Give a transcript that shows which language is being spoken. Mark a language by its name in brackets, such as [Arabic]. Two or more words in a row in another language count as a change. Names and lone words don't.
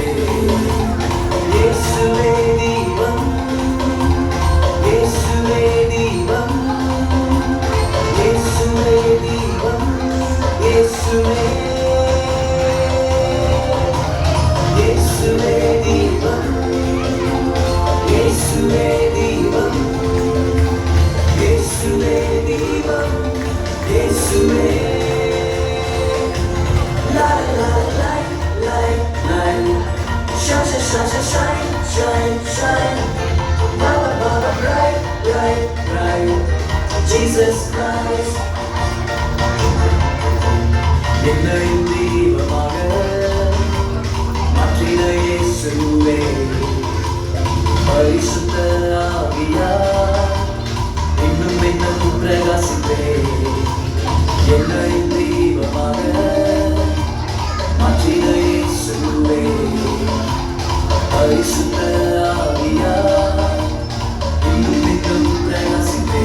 [Tamil] இயேசுவே தீபம், இயேசுவே தீபம், இயேசுவே தீபம், இயேசுவே, இயேசுவே தீபம், இயேசுவே தீபம், இயேசுவே தீபம், இயேசுவே. La la la, [English] light, light, shine, shine, shine, shine, shine, shine, ba ba ba ba, bright, bright, bright, Jesus Christ. [Tamil] என்னையும் தீபமாக மாற்றின இயேசுவே, பரிசுத்த ஆவியார் இன்னும் இன்னும் பிரகாசிப்பே. என்னையும் தீபமாக மாற்றின இயேசுவே, பரிசுத்த ஆவியார் இன்னும் இன்னும் பிரகாசிப்பே.